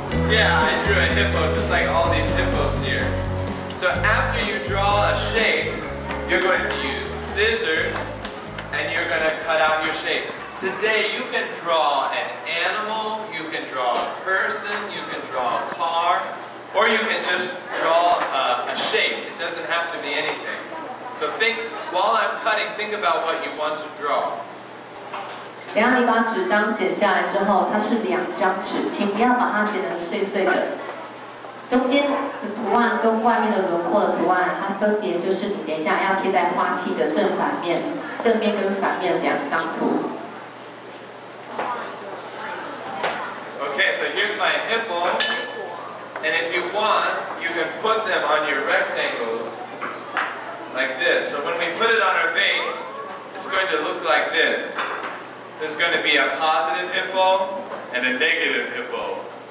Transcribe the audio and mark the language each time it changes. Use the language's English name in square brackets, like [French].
[English] Yeah, I drew a hippo just like all these hippos here. So after you draw a shape, you're going to use scissors and you're going to cut out your shape. Today you can draw an animal, you can draw a person, you can draw a car, or you can just draw a shape. It doesn't have to be anything. So think, while I'm cutting, think about what you want to draw. [Chinese] 等下你把纸张剪下来之后，它是2张纸，请不要把它剪得碎碎的。中间的图案跟外面的轮廓的图案，它分别就是你等一下要贴在花器的正反面，正面跟反面2张图。 [English] Okay, so here's my hippo, and if you want, you can put them on your rectangles like this. So when we put it on our vase, it's going to look like this. There's going to be a positive hippo and a negative hippo.